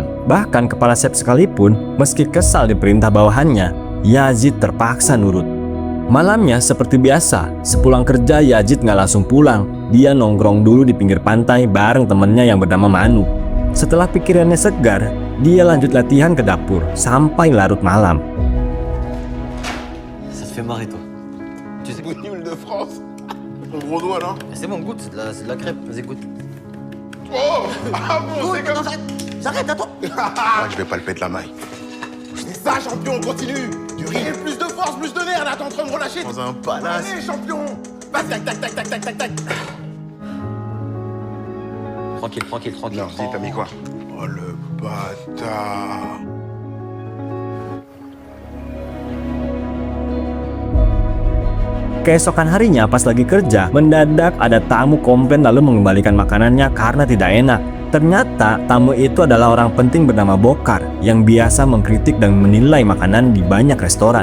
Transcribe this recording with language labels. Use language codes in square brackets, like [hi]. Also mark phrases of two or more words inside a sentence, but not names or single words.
[id] Bahkan kepala chef sekalipun, meski kesal diperintah bawahannya, Yazid terpaksa nurut. Malamnya seperti biasa, sepulang kerja Yazid nggak langsung pulang. Dia nongkrong dulu di pinggir pantai bareng temennya yang bernama Manu. Setelah pikirannya segar, dia lanjut latihan ke dapur sampai larut malam. [fr] Ça te fait marrer toi. Tu sais Bougnoule de France. Ton gros doigt là. C'est bon, goûte, c'est de la crêpe, vas-y goûte. Oh. Ah bon, c'est comme ça. J'arrête, attends. Ouais, je vais pas le péter la maille. C'est ça, champion, continue. Du riz. Plus de force, plus de nerfs, là, t'es en train de relâcher. Dans un palace. Allez, champion. Vas-y, tac, tac, tac, tac, tac, tac. Tranquille. Non, si, t'as mis quoi? Oh, le bâtard. [id] Keesokan harinya pas lagi kerja, mendadak ada tamu komplain lalu mengembalikan makanannya karena tidak enak. Ternyata tamu itu adalah orang penting bernama Bokar yang biasa mengkritik dan menilai makanan di banyak restoran.